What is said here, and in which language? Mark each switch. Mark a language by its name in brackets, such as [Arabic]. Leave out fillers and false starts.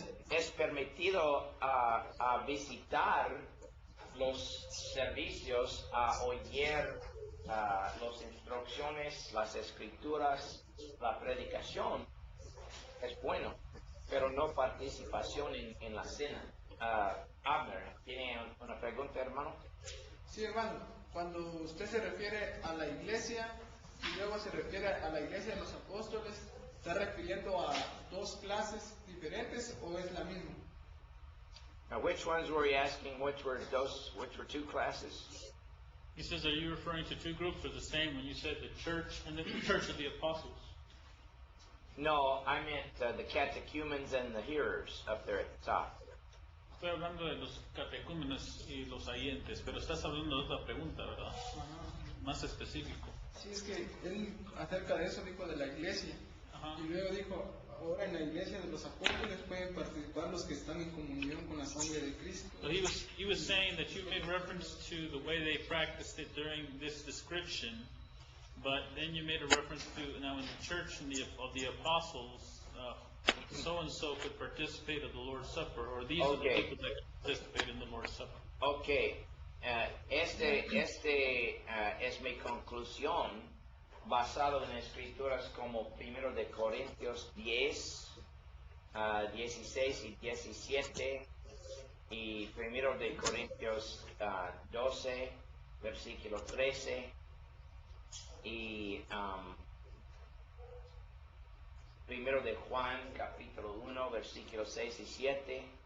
[Spanish] Es permitido a visitar los servicios, a oír las instrucciones, las escrituras, la predicación, es bueno, pero no participación en la cena. Abner, ¿tiene una pregunta, hermano? Sí, hermano, cuando usted se refiere a la iglesia y luego se refiere a la iglesia de los apóstoles, ¿está refiriendo a dos clases diferentes o es la misma? [English] Now, which ones were you asking? Which were two classes? He says, are you referring to 2 groups or the same when you said the church and the church of the apostles? No, I meant the catechumens and the hearers up there at the top. [Spanish] Estoy hablando de los catecúmenos y los oyentes, pero estás hablando de otra pregunta, ¿verdad? Más específico. Sí, es que él acerca de eso dijo de la iglesia. Ajá. Y luego dijo, ahora en la iglesia de los apóstoles pueden participar los que están en comunión con la sangre de Cristo. [English] So he was saying that you made reference to the way they practiced it during this description, but then you made a reference to now in the church of the apostles, so and so could participate of the Lord's Supper, or these are the Okay. people that could participate in the Lord's Supper. [Spanish] Ok, este es mi conclusión basado en escrituras como 1 de Corintios 10, 16 y 17 y 1 de Corintios 12, versículo 13 y 1 de Juan capítulo 1, versículos 6 y 7.